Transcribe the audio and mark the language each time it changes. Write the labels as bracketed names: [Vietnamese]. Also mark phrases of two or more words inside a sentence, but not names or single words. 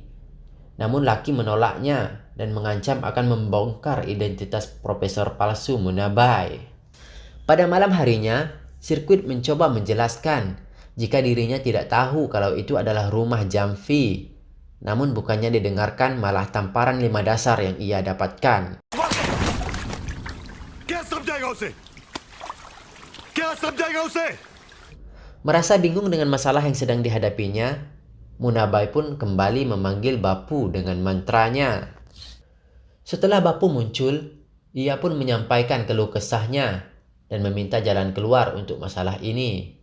[Indonesian] Namun laki menolaknya dan mengancam akan membongkar identitas profesor palsu Munabai. Pada malam harinya, sirkuit mencoba menjelaskan jika dirinya tidak tahu kalau itu adalah rumah Jampi. Namun bukannya didengarkan, malah tamparan 5 dasar yang ia dapatkan. [Hindi] क्या समझाएगा उसे? क्या समझाएगा उसे? [Indonesian] Merasa bingung dengan masalah yang sedang dihadapinya, Munabai pun kembali memanggil Bapu dengan mantranya. Setelah Bapu muncul, ia pun menyampaikan keluh kesahnya dan meminta jalan keluar untuk masalah ini.